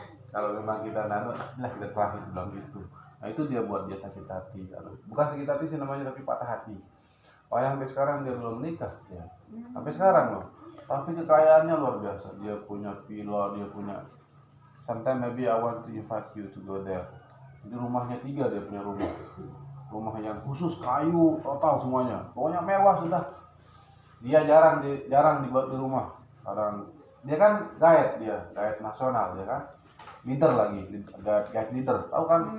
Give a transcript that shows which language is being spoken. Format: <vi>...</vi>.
<id>Kalau memang kita sudah kita terakhir bilang gitu. Nah itu dia buat dia sakit hati. Bukan sakit hati sih namanya, tapi patah hati. Oh yang sampai sekarang dia belum menikah ya. Sampai sekarang loh. Tapi kekayaannya luar biasa. Dia punya villa, dia punya.</id> <en>Sometimes maybe I want to invite you to go there.</en> <id>Di rumahnya 3 dia punya rumah. Rumah yang khusus kayu total semuanya. Pokoknya mewah sudah. Dia jarang dibuat di rumah. Sekarang dia kan guide nasional dia kan. Leader lagi, guide leader. Tahu kan?</id>